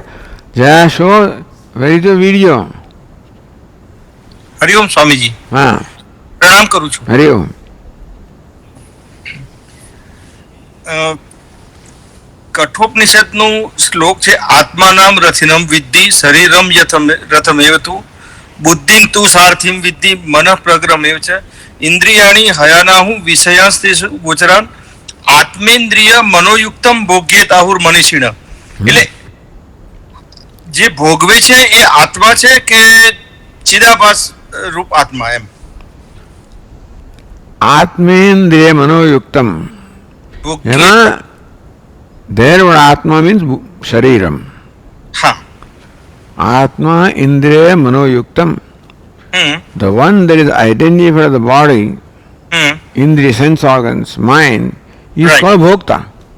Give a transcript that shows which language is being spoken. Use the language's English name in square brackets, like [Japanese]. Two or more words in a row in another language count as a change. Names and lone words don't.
[English] Jaya, show, where is the video? [Gujarati] હરિઓમ સ્વામીજી હા, પ્રણામ કરું છું. હરિઓમ. કઠોપનિષદનું શ્લોક છે [Sanskrit] આત્માનામ રથિનમ વિદ્ધિ શરીરમ રથમેવ તુ બુદ્ધિમ તુ સારથિમ વિદ્ધિ મનઃ પ્રગ્રમેવ ચ ઇન્દ્રિયાણી હયાનાહુ વિષયાસ્તેષુ ગોચરાન આત્મેન્દ્રિય મનોયુક્તમ ભોગ્યેતાહુર મનીષિણ. [Gujarati] એટલે જે ભોગવે છે એ આત્મા છે કે ચિદાભાસ રૂપ આત્મા એમ? [Sanskrit] आत्मेन्द्रिय मनोयुक्तम्. [Gujarati] ભોગ્ય. [English] There word Atma means Shariram. [Gujarati] હા. [Sanskrit] आत्म इन्द्रिय मनोयुक्तम्. [English] The one that is identified for the body, Indriya sense organs, mind, is